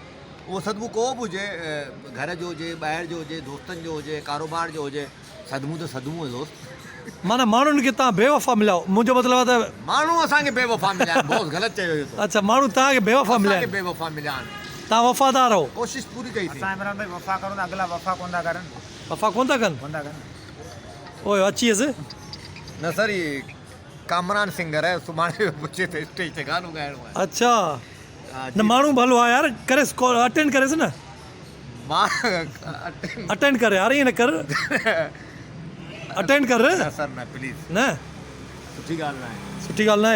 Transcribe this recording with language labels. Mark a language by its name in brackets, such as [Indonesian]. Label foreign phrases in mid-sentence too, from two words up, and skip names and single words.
[Sindhi] उहो सदमो को बि हुजे, घर जो हुजे, ॿाहिरि जो हुजे, दोस्तनि जो हुजे, कारोबार जो हुजे, सदमो त सदमो आहे दोस्त। माना माण्हुनि खे तव्हां बेवफ़ा मिलियो, मुंहिंजो मतिलबु आहे त माण्हू असांखे बेवफ़ा मिलिया आहिनि, बहुत ग़लति चयो इहो त। अच्छा माण्हू तव्हांखे बेवफ़ा मिलिया असांखे आहिनि, बेवफ़ा मिलिया आहिनि, तव्हां वफ़ादार हो, कोशिशि पूरी कई थी। असां इमरान भाई वफ़ा करूं था, अगला वफ़ा कोन था करनि। वफ़ा कोन था कनि? कोन था करनि। ओए अची वियसि। [Hindi] न सर, ये कामरान सिंगर है, [Sindhi] सुभाणे बचे थे स्टेज ते गानो ॻाइणो आहे। अच्छा न माण्हू भलो आहे यार, करेसि कॉल अटेंड करेसि न, मां अटेंड करे यार, ईअं न कर, अटेंड कर न सर न प्लीज़, न। सुठी ॻाल्हि न आहे। सुठी ॻाल्हि न आहे।